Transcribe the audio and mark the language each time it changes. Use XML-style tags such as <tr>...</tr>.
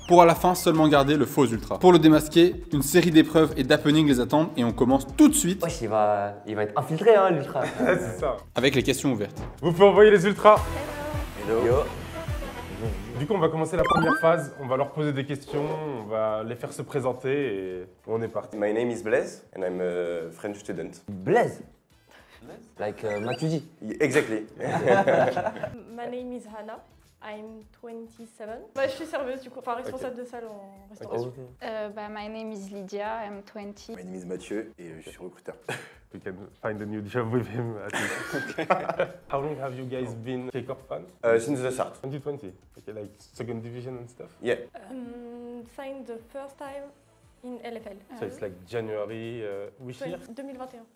<fr>Pour à la fin seulement garder le faux ultra. Pour le démasquer, une série d'épreuves et d'happenings les attendent et on commence tout de suite Wesh, il va être infiltré, hein, l'ultra. Ouais, c'est ça. avec les questions ouvertes. Vous pouvez envoyer les ultras. Yo. Du coup, on va commencer la première phase. On va leur poser des questions, on va les faire se présenter et on est parti.</fr> <en>My name is Blaise and I'm a French student. Blaise. Like Matuidi. Exactly. My name is Hannah. I'm 27.</en> <fr>Bah, je suis serveuse du coup, enfin responsable de salle en restauration.</fr> <en>My name is Lydia, I'm 20. My name is Mathieu</en> <fr>et je suis recruteur.</fr> <en>We can find a new job with him at least. How long have you guys been K-Corp fan? Since the start. 2020. Okay, like second division and stuff. Yeah. Signed the first time in LFL. So it's like January, which year? 2021.</en>